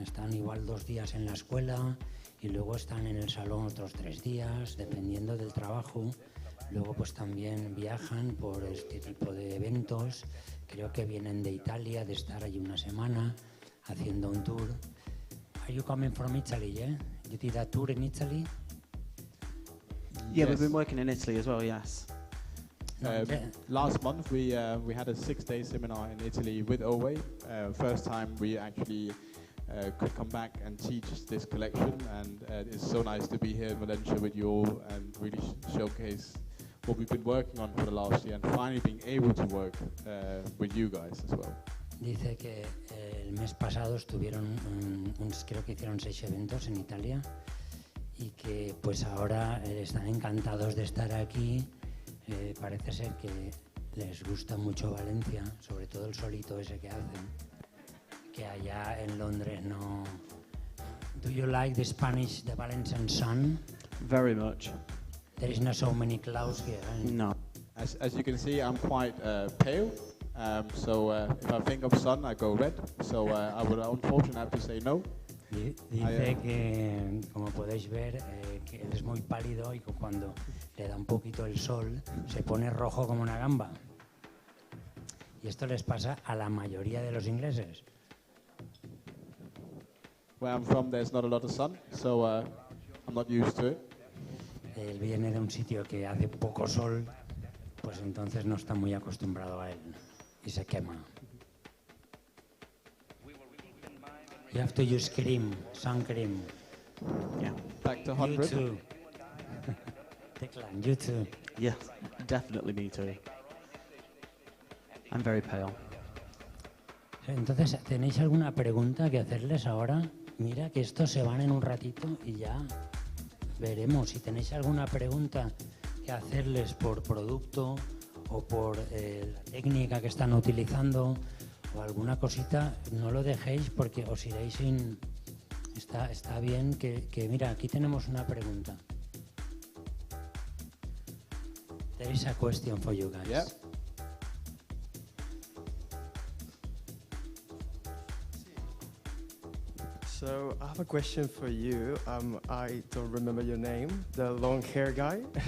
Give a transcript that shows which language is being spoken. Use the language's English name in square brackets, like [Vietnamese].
[Spanish] Están igual 2 días en la escuela y luego están en el salón otros 3 días, dependiendo del trabajo. Luego pues también viajan por este tipo de eventos. Creo que vienen de Italia, de estar allí una semana haciendo un tour. [English] Are you coming from Italy, yeah? You did a tour in Italy? Yeah, we've been working in Italy as well, yes. Last month we had a 6-day seminar in Italy with Owe. First time we actually could come back and teach this collection, and it's so nice to be here in Valencia with you all and really showcase what we've been working on for the last year and finally being able to work with you guys as well. [Spanish] Dice que el mes pasado estuvieron, creo que hicieron 6 eventos en Italia y que pues ahora están encantados de estar aquí. Parece ser que les gusta mucho Valencia, sobre todo el solito ese que hacen, que allá en Londres no. [English] Do you like the Valencian sun? Very much. There is not so many clouds here. No. As you can see, I'm quite pale, so if I think of sun, I go red. So I would unfortunately have to say no. [Spanish] Dice que, como podéis ver, que él es muy pálido y que cuando le da un poquito el sol se pone rojo como una gamba. Y esto les pasa a la mayoría de los ingleses. [English] Where I'm from, there's not a lot of sun, so I'm not used to it. [Spanish] Él viene de un sitio que hace poco sol, pues entonces no está muy acostumbrado a él y se quema. [English] You have to use cream, sun cream. Yeah. Back to 100. You too. Declan, you too. Yeah, definitely me too. I'm very pale. [Spanish] Entonces, ¿tenéis alguna pregunta que hacerles ahora? Mira que estos se van en un ratito y ya veremos. Si tenéis alguna pregunta que hacerles por producto o por la técnica que están utilizando o alguna cosita, no lo dejéis porque os iréis sin... Está bien que mira, aquí tenemos una pregunta. [English] There is a question for you guys. Yeah. So I have a question for you. I don't remember your name, the long hair guy.